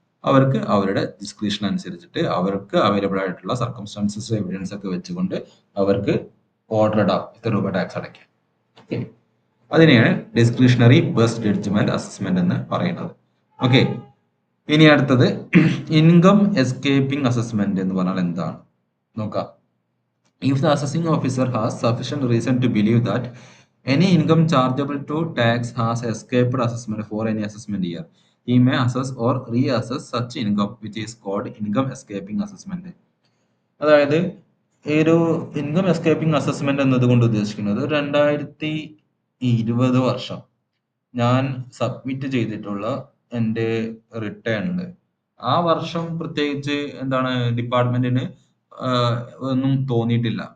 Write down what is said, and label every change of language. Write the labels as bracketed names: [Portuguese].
[Malayalam] അവർക്ക് അവരുടെ ഡിസ്ക്രിപ്ഷൻ അനുസരിച്ചിട്ട് അവർക്ക് അവൈലബിൾ ആയിട്ടുള്ള സർക്കംസ്റ്റാൻസസ് എവിഡൻസ് ഒക്കെ വെച്ചുകൊണ്ട് അവർക്ക് ഓർഡർ ഇടാം, ഇത്ര രൂപ ടാക്സ് അടയ്ക്കാം. ഓക്കെ, അതിനെയാണ് ഡിസ്ക്രിഷണറി ബെസ്റ്റ് ജഡ്ജ്മെന്റ് അസസ്മെന്റ് എന്ന് പറയുന്നത്. ഓക്കെ, ഇനി അടുത്തത് ഇൻകം എസ്കേപ്പിംഗ് അസസ്മെന്റ് എന്ന് പറഞ്ഞാൽ എന്താണ് നോക്കാം. [English] If the assessing officer has sufficient reason to believe that any income chargeable to tax has escaped assessment for any assessment year, he may assess or reassess such income, which is called income escaping assessment. [Malayalam] അതായത് ഈ ഒരു income escaping assessment എന്നതുകൊണ്ട് ഉദ്ദേശിക്കുന്നത് 2020 വർഷം ഞാൻ submit ചെയ്തിട്ടുള്ള എൻ്റെ റിട്ടേണിൽ ആ വർഷം പ്രത്യേകിച്ച് എന്താണ് ഡിപ്പാർട്ട്മെന്റിന് ഒന്നും തോന്നിയിട്ടില്ല.